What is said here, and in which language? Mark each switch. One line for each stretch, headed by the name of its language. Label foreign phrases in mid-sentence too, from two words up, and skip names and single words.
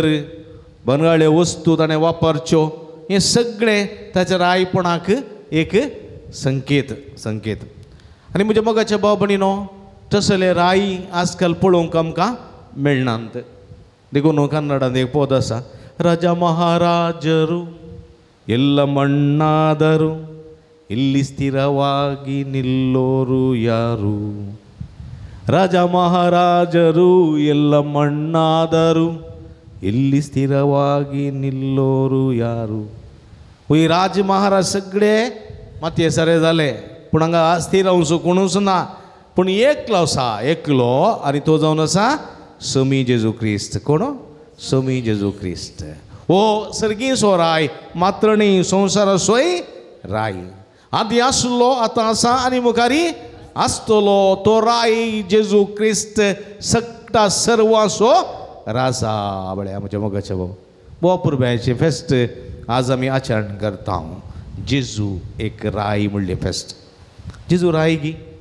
Konkani: बंगराळे वस्तू ताणें वापरच्यो हें सगळें ताच्या रायपणाक एक संकेत संकेत आनी म्हज्या मोगाच्या भाव भयणीनो तसले राय आजकाल पळोवंक आमकां मेळनात देखून कन्नडांत एक पद आसा
Kannada: ರಾಜ ಮಹಾರಾಜರು ಎಲ್ಲ ಮಣ್ಣಾದರು ಇಲ್ಲಿ ಸ್ಥಿರವಾಗಿ ನಿಲ್ಲೋರು ಯಾರು ರಾಜ ಮಹಾರಾಜರು ಎಲ್ಲ ಮಣ್ಣಾದರು ಇಲ್ಲಿ ಸ್ಥಿರವಾಗಿ ನಿಲ್ಲೋರು ಯಾರು
Konkani: ही राज महाराज सगळे मातये सारे जाले पूण हांगा स्थिर रावूंक कोणूच ना पूण एकलो आसा एकलो आनी तो जावन आसा समी जेजू क्रिस्त कोण समी जेजू क्रिस्त हो सर्गीसो राय मात्र न्ही संवसाराचोय राय आदी आसलो आतां आसा आनी मुखारी आसतलो तो राय जेजू क्रिस्त सक्ता सर्वांचो राजा बळ्या म्हज्या मोगाच्या भाव बोपुरब्याचें फेस्त आज आमी आचरण करता जेजू एक राय म्हणलें फेस्त जेजू राय गी